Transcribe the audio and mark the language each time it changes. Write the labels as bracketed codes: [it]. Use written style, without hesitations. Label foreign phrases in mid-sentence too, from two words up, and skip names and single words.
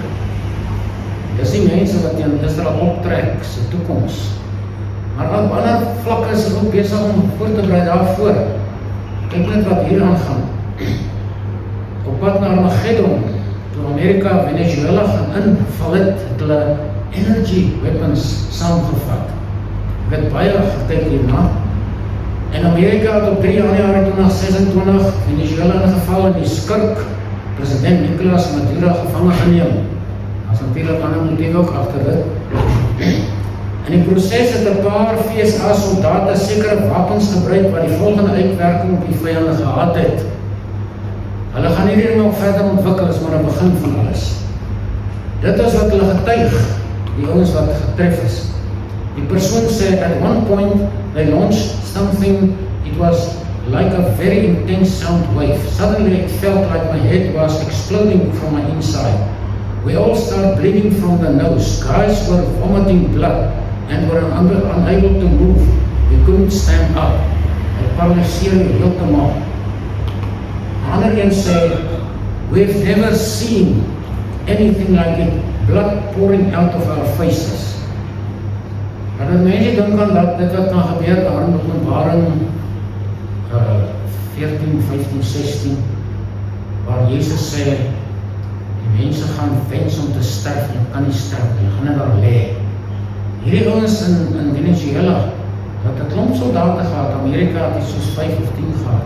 [af] Dis die mense wat teen Israel optrek, sy toekoms. Maar op ander vlakke is hulle ook besig om voor te berei daarvoor. Kyk net wat hier aangaan. Op pad na Armageddon, toe Amerika Venezuela gaan inval het hulle [en] energy weapons [af] saamgevat. Ek het baie gekyk hierna. En Amerika het op 3 Januarie 2026 Venezuela ingeval en die skurk, president Nicolas Maduro, gevange geneem. As natuurlijk ander motief ook agter dit. In die proses het 'n paar VSA soldate sekere wapens gebruik wat die volgende uitwerking op die vyande gehad het. Hulle gaan hierdie nog verder ontwikkel, is maar 'n begin van alles. Dit is wat hulle getuig, die ouens wat getref is. Die persoon sê, [en] at one point, they launched something, it was like a very intense sound wave. Suddenly it felt like my head was exploding from my inside. We all started bleeding from the nose. Guys were vomiting blood and were unable to move. We couldn't stand up. [af] Ek paralyseer heeltemal. Ander een sê, [en] we've never seen anything like it, blood pouring out of our faces. [af] Maar dat mense dink aan dat dit wat kan gebeur daar in Openbaring 14, 15, 16, waar Jesus sê, die mense gaan wens om te sterf en kan nie sterf, hulle gaan net daar lê. Hierdie ouens in Venezuela, wat 'n klomp soldate gehad, Amerika het soos 5 of 10 gehad.